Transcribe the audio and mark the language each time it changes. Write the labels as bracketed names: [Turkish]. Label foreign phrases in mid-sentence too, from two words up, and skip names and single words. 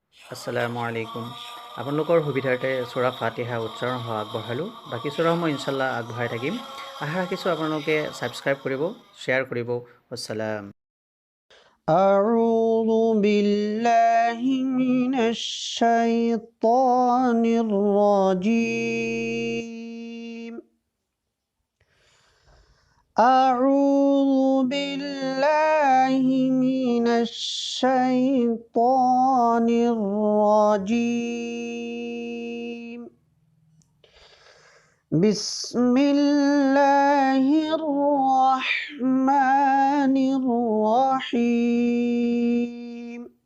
[Arabic] السلام عليكم. [Assamese] আপোনালোকৰ সুবিধাৰ্থে সূৰা ফাতিহা উচ্চাৰণ হোৱা আগবঢ়ালোঁ। বাকী সূৰাসমূহ ইনশাল্লাহ আগবঢ়াই থাকিম। আশা ৰাখিছোঁ আপোনালোকে ছাবস্ক্ৰাইব কৰিব, শ্বেয়াৰ কৰিব। wassalam। [Arabic] أعوذ بالله من الشيطان الرجيم أعوذ بالله من الشيطان الرجيم بسم الله الرحمن الرحيم